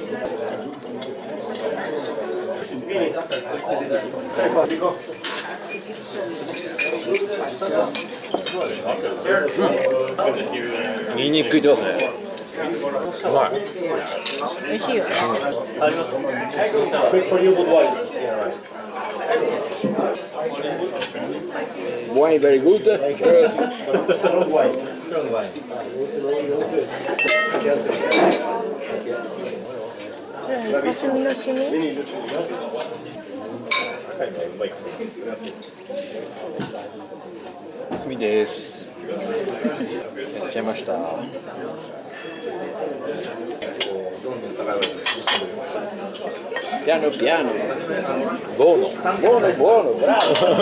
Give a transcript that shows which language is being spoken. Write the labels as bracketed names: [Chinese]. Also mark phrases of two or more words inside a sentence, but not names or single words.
[Japanese] ニンニク効いてますね。うまい。美味しいよね。 [English] Wine very good. Strong wine. [Japanese] それはイカ墨のシミ。炭です。やっちゃいました。 [Italian] Piano piano. Buono. Buono, buono, bravo.